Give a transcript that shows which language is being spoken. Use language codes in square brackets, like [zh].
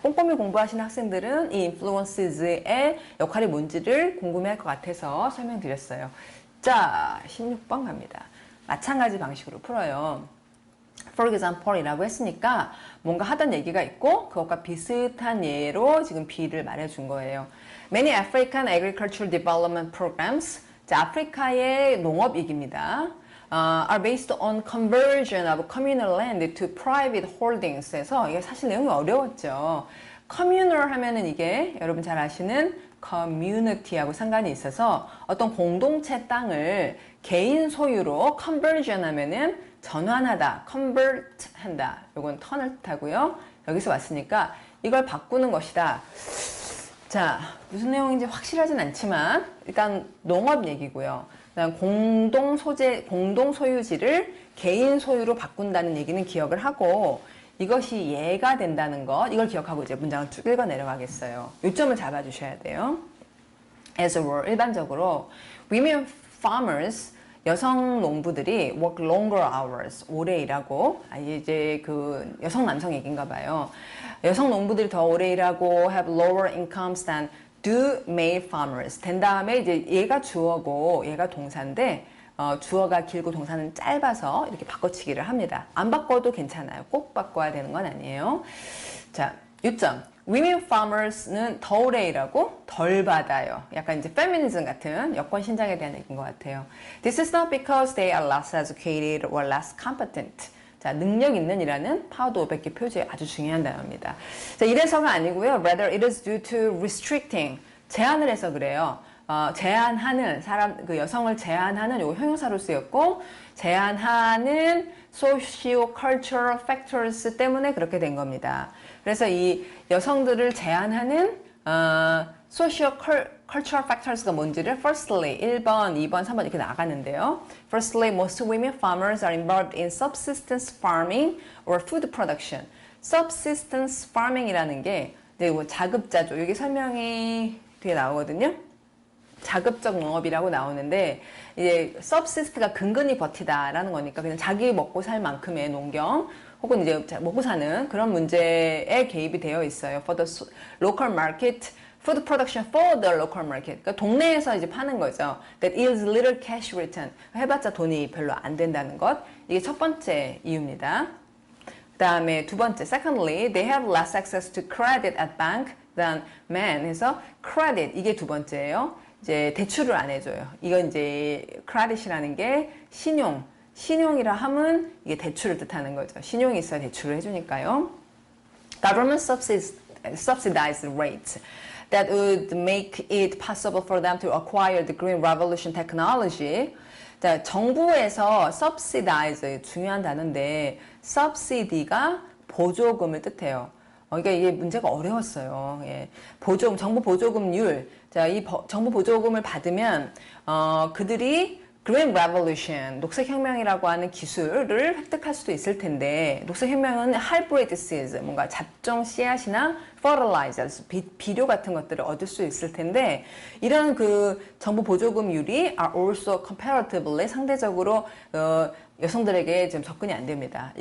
[ko] 꼼꼼히 공부하시는 학생들은 이 influences의 역할이 뭔지를 궁금해할 것 같아서 설명드렸어요. 자, 16번 갑니다. 마찬가지 방식으로 풀어요. [en] For example [ko] 이라고 했으니까 뭔가 하던 얘기가 있고 그것과 비슷한 예로 지금 B를 말해준 거예요. [en] Many African agricultural development programs, [ko] 자, 아프리카의 농업이익입니다. [en] Are based on conversion of communal land to private holdings에서 [ko] 이게 사실 내용이 어려웠죠. communal 하면은 이게 여러분 잘 아시는 community하고 상관이 있어서 어떤 공동체 땅을 개인 소유로 conversion 하면은 전환하다, convert 한다. 요건 턴을 뜻하고요. 여기서 왔으니까 이걸 바꾸는 것이다. 자, 무슨 내용인지 확실하진 않지만 일단 농업 얘기고요. 그다음 공동 소유지를 개인 소유로 바꾼다는 얘기는 기억을 하고 이것이 예가 된다는 것, 이걸 기억하고 이제 문장을 쭉 읽어 내려가겠어요. 요점을 잡아주셔야 돼요. [en] As a rule, [ko] 일반적으로 women farmers, 여성 농부들이 [en] work longer hours, [ko] 오래 일하고, 이제 그 여성 남성 얘기인가 봐요. 여성 농부들이 더 오래 일하고 [en] have lower incomes than do male farmers. [ko] 된 다음에 이제 얘가 주어고 얘가 동사인데 주어가 길고 동사는 짧아서 이렇게 바꿔치기를 합니다. 안 바꿔도 괜찮아요. 꼭 바꿔야 되는 건 아니에요. 자, 요점. Women farmers는 더 오래 일하고 덜 받아요. 약간 이제 페미니즘 같은 여권 신장에 대한 얘기인 것 같아요. [en] This is not because they are less educated or less competent. [ko] 자, 능력 있는 이라는 파워드 500개 표지에 아주 중요한 단어입니다. 자, 이래서가 아니고요. [en] Rather, it is due to restricting. [ko] 제한을 해서 그래요. 제한하는 사람, 그 여성을 제한하는 요 형용사로 쓰였고, 제한하는 socio-cultural factors 때문에 그렇게 된 겁니다. 그래서 이 여성들을 제한하는 socio-cultural factors가 뭔지를 firstly 1번, 2번, 3번 이렇게 나가는데요. [en] Firstly, most women farmers are involved in subsistence farming or food production. [ko] subsistence farming이라는 게 자급자족, 여기 설명이 뒤에 나오거든요. 자급적 농업이라고 나오는데 이제 subsist가 근근히 버티다라는 거니까 그냥 자기 먹고 살 만큼의 농경 혹은 이제 먹고 사는 그런 문제에 개입이 되어 있어요. [en] For the local market, food production for the local market. [ko] 그러니까 동네에서 이제 파는 거죠. [en] That yields little cash return. [ko] 해봤자 돈이 별로 안 된다는 것. 이게 첫 번째 이유입니다. 그 다음에 두 번째, [en] secondly, they have less access to credit at bank than men. [ko] 해서 credit, 이게 두 번째예요. 이제 대출을 안 해줘요. 이건 이제 credit이라는 게 신용이라 함은 이게 대출을 뜻하는 거죠. 신용이 있어야 대출을 해주니까요. [en] Government subsidized rates that would make it possible for them to acquire the Green Revolution technology. [ko] 자, 정부에서 subsidize, 중요한 단어인데 subsidy가 보조금을 뜻해요. 그러니까 이게 문제가 어려웠어요. 예. 정부 보조금률. 자, 이 정부 보조금을 받으면 그들이 Green Revolution, 녹색혁명이라고 하는 기술을 획득할 수도 있을 텐데 녹색혁명은 hybrid seeds, 뭔가 잡종 씨앗이나 fertilizers, 비료 같은 것들을 얻을 수 있을 텐데 이런 그 정부 보조금률이 [en] are also comparatively [ko] 상대적으로 여성들에게 지금 접근이 안 됩니다.